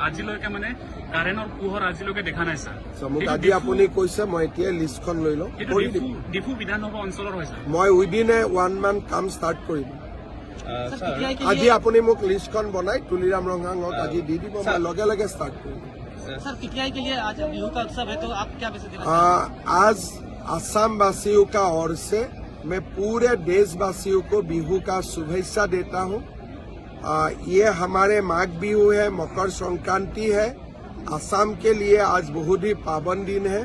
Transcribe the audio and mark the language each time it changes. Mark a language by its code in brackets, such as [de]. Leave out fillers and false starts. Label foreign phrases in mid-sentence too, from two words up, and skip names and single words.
[as] আজিলৈকে মানে কাৰেণ্টৰ পোহৰ আজিলৈকে দেখা নাই স্যার। মোক আজি আপুনি কৈছে, মই এতিয়া লিষ্টখন লৈ লওঁ। ডিফু বিধানসভা অঞ্চলৰ হয় স্যার। মই [en] within a 1 month [as] কাম ষ্টাৰ্ট কৰিম। আজি আপুনি মোক লিষ্টখন বনাই তুলিৰাম ৰঙাঙক আজি দি দিব, মই লগে লগে ষ্টাৰ্ট কৰিম। [hi] सर पीटीआई के लिए आज बिहू का उत्सव है, तो आप क्या मैसेज देना? आज असम वासियों का ओर से मैं पूरे देशवासियों को बिहू का शुभेच्छा देता हूं। ये हमारे माघ बिहू है, मकर संक्रांति है। असम के लिए आज बहुत ही पावन दिन है।